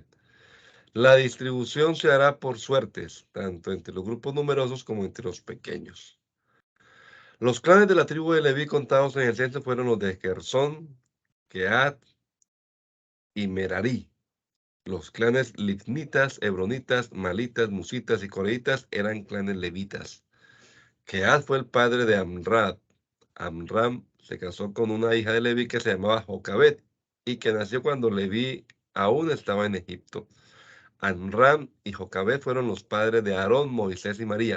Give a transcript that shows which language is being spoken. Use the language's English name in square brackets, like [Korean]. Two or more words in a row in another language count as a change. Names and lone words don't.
[Spanish] La distribución se hará por suertes, tanto entre los grupos numerosos como entre los pequeños. Los clanes de la tribu de Leví contados en el censo fueron los de Gersón, Keat y Merarí. Los clanes lignitas, hebronitas, malitas, musitas y coreitas eran clanes levitas. Keat fue el padre de Amrad. Amram se casó con una hija de Leví que se llamaba Jocabet y que nació cuando Leví aún estaba en Egipto. Amram y Jocabet fueron los padres de Aarón, Moisés y María.